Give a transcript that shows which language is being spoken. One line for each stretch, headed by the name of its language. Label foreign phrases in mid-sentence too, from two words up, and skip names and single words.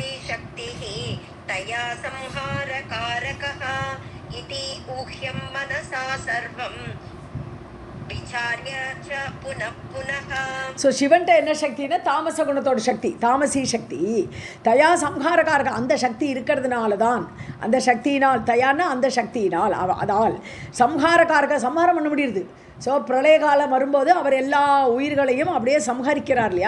Sanskrit: शक्तिः तया संहारकारकः इति ऊह्यं मनसा सर्वं विचार्य च पुनः पुनः.
Tamil: ஸோ சிவன்ட்ட என்ன சக்தின்னா தாமச குணத்தோட சக்தி, தாமசி சக்தி.
Sanskrit: तया संहारकारकः,
Tamil: அந்த சக்தி இருக்கிறதுனால தான், அந்த சக்தியினால், தயான்னா அந்த சக்தியினால், அதால் சம்ஹாரக்காரக, சம்ஹாரம் பண்ண முடியுது. ஸோ பிரளய காலம் வரும்போது அவர் எல்லா உயிர்களையும் அப்படியே சம்ஹரிக்கிறார் இல்லையா.